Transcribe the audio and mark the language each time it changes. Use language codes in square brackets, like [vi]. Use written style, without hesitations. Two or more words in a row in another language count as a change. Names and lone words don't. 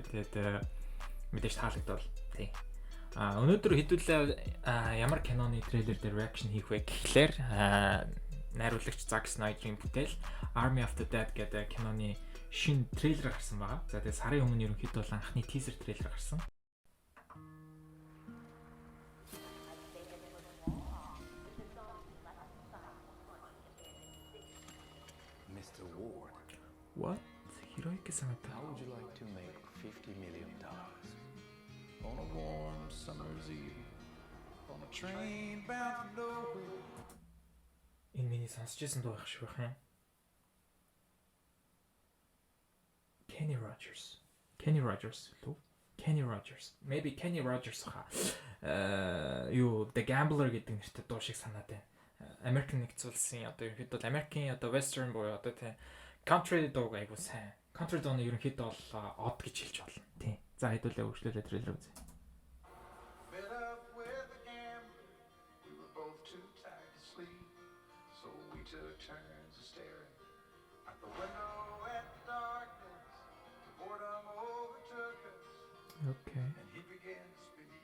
[mn] Тэгээд мэдээж таалагдвал тий. Өнөөдөр хэдүүлээ ямар киноны трейлер дээр reaction хийх вэ гэхлээр найруулагч Zack Snyder-ийн бүтээл Army of the Dead гэдэг киноны шинэ трейлер гарсан байгаа. За тэгээд сарын өмнө ерөнхийдөө бол анхны teaser трейлер гарсан. [en] Mr. Ward, What? Heroic санагдав. how would you like to make $50 million on a warm summer's eve on a train bound for nowhere? [mn] Энэ миний сонсч байсан дуу байх шиг байна. Kenny Rogers. Kenny Rogers. Maybe Kenny Rogers хаа. Юу The Gambler гэдэг нэртэй дуу шиг санаад байна. American нэгдсэн улсын одоо ерөнхийдөө Америкийн одоо western буюу одоо тийм country дууг айгуу сайн. Country дууны ерөнхийдөө бол од гэж хэлж болно. Тийм. За хэдүүлээ өгчлөлөө трейлер үзье. [en] Fed up with the gambler, we were both too tired to sleep, so we took turns of staring out the window at the darkness. The boredom overtook us, Okay. and he began to speak.